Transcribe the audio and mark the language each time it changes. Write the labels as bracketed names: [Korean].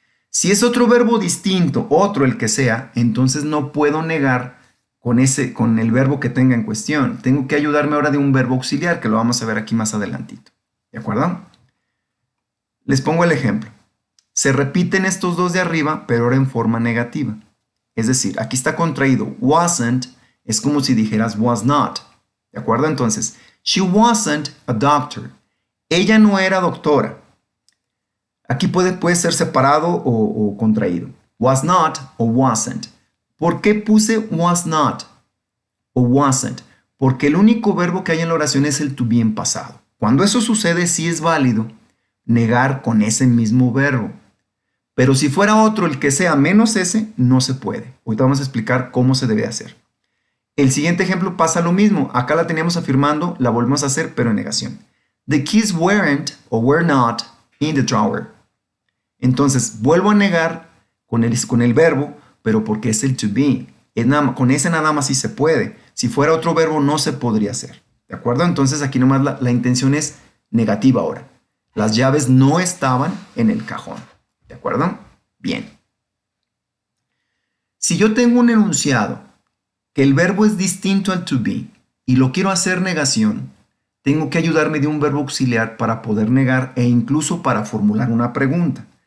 [Spanish] Si es otro verbo distinto, otro el que sea, entonces no puedo negar con el verbo que tenga en cuestión. Tengo que ayudarme ahora de un verbo auxiliar, que lo vamos a ver aquí más adelantito. ¿De acuerdo? Les pongo el ejemplo. Se repiten estos dos de arriba, pero ahora en forma negativa. Es decir, aquí está contraído. Wasn't es como si dijeras was not. ¿De acuerdo? [English] Entonces, she wasn't a doctor. [Spanish] Ella no era doctora. Aquí puede ser separado o contraído. Was not o wasn't. ¿Por qué puse was not o wasn't? Porque el único verbo que hay en la oración es el to be en pasado. Cuando eso sucede, sí es válido negar con ese mismo verbo. Pero si fuera otro el que sea menos ese, no se puede. Ahorita vamos a explicar cómo se debe hacer. El siguiente ejemplo pasa lo mismo. Acá la teníamos afirmando, la volvemos a hacer, pero en negación. [English] The keys weren't o were not in the drawer. [Spanish] Entonces, vuelvo a negar con el verbo pero porque es el to be. Con ese nada más sí se puede. Si fuera otro verbo no se podría hacer. ¿De acuerdo? Entonces aquí nomás la intención es negativa ahora. Las llaves no estaban en el cajón. ¿De acuerdo? Bien. Si yo tengo un enunciado que el verbo es distinto al to be y lo quiero hacer negación, tengo que ayudarme de un verbo auxiliar para poder negar e incluso para formular una pregunta.